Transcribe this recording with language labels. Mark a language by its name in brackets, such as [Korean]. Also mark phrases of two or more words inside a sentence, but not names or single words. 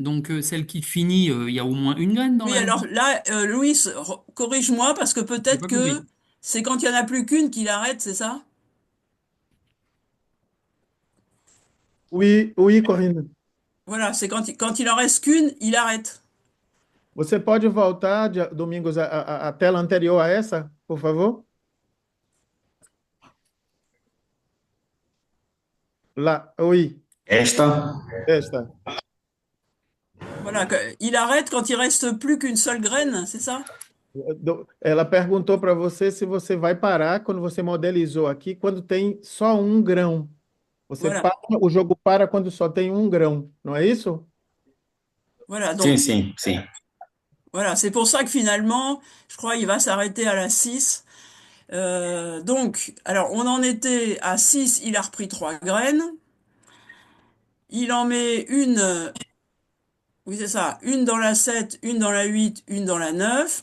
[French] Donc celle qui finit, il y a au moins une graine dans oui, la. alors là, Louis, corrige-moi, parce que J'ai peut-être pas que compris. c'est quand il n'y en a plus qu'une qu'il arrête, c'est ça? Oui, oui, Corinne. Voilà, c'est quand il en reste qu'une, il arrête. [Portuguese] Você pode voltar, Domingos, a tela anterior a essa, por favor? [French] Lá, oui, [Portuguese] Esta? esta. [French] Voilà, il arrête quand il reste plus qu'une seule graine, c'est ça? [Portuguese] Ela perguntou para você se você vai parar quando você modelizou aqui, quando tem só um grão. Você [French] Voilà, [Portuguese] para, o jogo para quando só tem um grão, não é isso? [French] voilà, [Portuguese] Sim, [French] donc [Portuguese] sim, sim. [French] voilà, c'est pour ça que finalement, je crois, il va s'arrêter à la 6. Donc, alors, on en était à 6, il a repris trois graines. Il en met oui, c'est ça, une dans la 7, une dans la 8, une dans la 9.